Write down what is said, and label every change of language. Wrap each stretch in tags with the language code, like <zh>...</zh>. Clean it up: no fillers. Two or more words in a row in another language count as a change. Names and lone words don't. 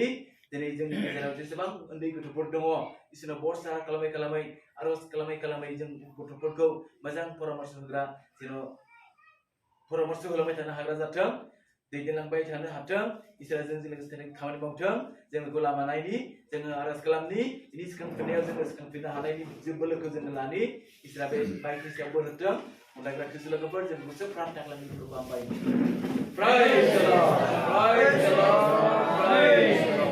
<brx>दिनै जोंनि गेजेराव जेसेबां उन्दै गथ'फोर दङ इसोरनाव बरसा खालामै आरज खालामै जों गथ'फोरखौ मोजां परामर्श होग्रा जेन' परामर्श होलांबाय थानो हाग्रा जाथों। दैदेनलांबाय थानो हाथों। इसोरा जोंजों लोगोसे खामानि मावथों। जों बेखौ लामा नायनि जोङो आरज खालामनि। बिनि सिखांफिननायाव जोङो सिखांफिननो हानायनि बोलोखौ जोङो लानि। इसोरा बे बाइ ख्रीष्टआव बोर होथों। अनलायग्रा ख्रीष्ट लोगोफोर जों गुसु प्रार्थना खालामनायखौ आं बायनो।</brx> <en>Praise the Lord. Praise the Lord. Praise the Lord.</en>